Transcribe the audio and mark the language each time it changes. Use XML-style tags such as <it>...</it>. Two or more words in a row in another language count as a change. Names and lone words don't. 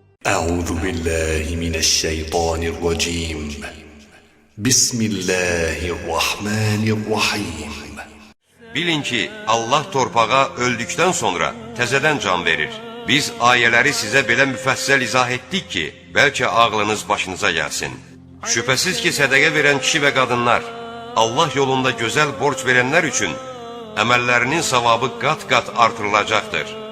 <ar>أعوذ بالله من الشيطان الرجيم بسم الله الرحمن الرحيم.</ar> <az>Bilin ki, Allah torpağa öldükdən sonra təzədən can verir. Biz ayələri sizə belə müfəssəl izah etdik ki, bəlkə ağlınız başınıza gəlsin. Şübhəsiz ki, sədəqə verən kişi və qadınlar, Allah yolunda gözəl borc verənlər üçün əməllərinin savabı qat-qat artırılacaqdır.</az>